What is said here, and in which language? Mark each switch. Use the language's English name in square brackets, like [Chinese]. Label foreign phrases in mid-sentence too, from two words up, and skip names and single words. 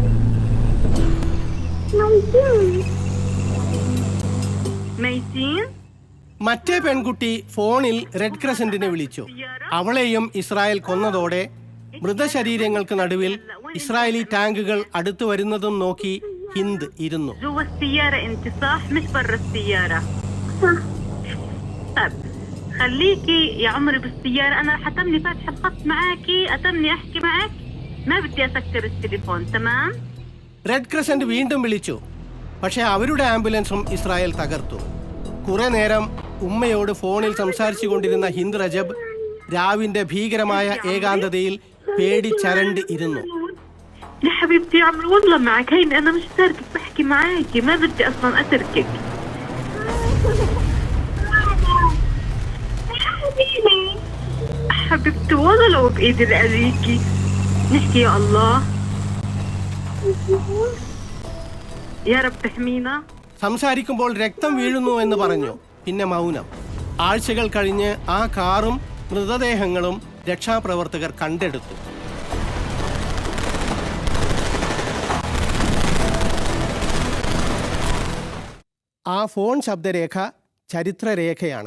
[Malayalam] മറ്റേ പെൺകുട്ടി ഫോണിൽ റെഡ് ക്രസന്റിനെ വിളിച്ചു. അവളെയും ഇസ്രായേൽ കൊന്നതോടെ മൃതശരീരങ്ങൾക്ക് നടുവിൽ ഇസ്രായേലി ടാങ്കുകൾ അടുത്തു വരുന്നതും നോക്കി ഹിന്ദ് ഇരുന്നു. [Arabic] خليكي يا عمري بالسيارة أنا رح أتمني فاتح الخط معاكي أتمني أحكي معك ما بدي أسكر التليفون تمام. [Malayalam] റെഡ് ക്രസന്റ് വീണ്ടും വിളിച്ചു. പക്ഷേ അവരുടെ ആംബുലൻസും ഇസ്രായേൽ തകർത്തു. കുറെ നേരം ഉമ്മയോട് ഫോണിൽ സംസാരിച്ചു കൊണ്ടിരുന്ന ഹിന്ദ് രജബ് രാവിന്റെ ഭീകരമായ ഏകാന്തതയിൽ പേടിച്ചരണ്ട് ഇരുന്നു. [Arabic] يا حبيبتي يا عمري والله معك هيني أنا مش تاركك بحكي معاكي ما بدي أصلا أتركك. حبيبتي والله لو بإيدي لأذيكي نحكي يا الله يا رب تحمينا. [Malayalam] സംസാരിക്കുമ്പോൾ രക്തം വീഴുന്നു എന്ന് പറഞ്ഞു. പിന്നെ മൗനം. ആഴ്ചകൾ കഴിഞ്ഞ് ആ കാറും മൃതദേഹങ്ങളും രക്ഷാപ്രവർത്തകർ കണ്ടെടുത്തു. ആ ഫോൺ ശബ്ദരേഖ ചരിത്രരേഖയാണ്.